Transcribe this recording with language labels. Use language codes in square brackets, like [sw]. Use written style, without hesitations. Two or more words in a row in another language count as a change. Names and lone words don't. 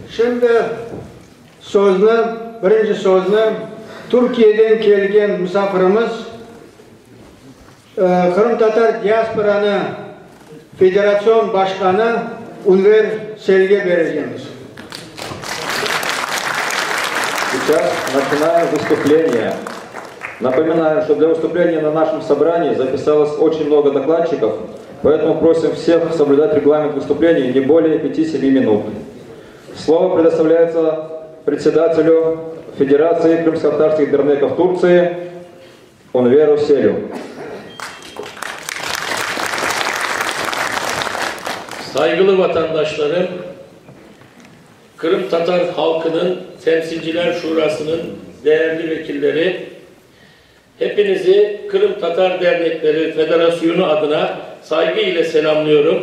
[tr] Şimdi birinci sözünü Türkiye'den kelgen misafirimiz Kırım Tatar Diasporanı Federasyon Başkanı Unver Selge vereceğiz. [ru] Сейчас начинаем выступление. Напоминаю, что для выступления на нашем собрании записалось очень много докладчиков, поэтому просим всех соблюдать регламент выступления не более 5-7 минут. Слово предоставляется председателю Федерации крымско-татарских дернеков Турции Унверу Селю. [tr] Saygılı vatandaşlarım, Kırım Tatar halkının Temsilciler Şurası'nın değerli vekilleri, hepinizi Kırım Tatar Dernekleri Federasyonu adına saygı ile selamlıyorum.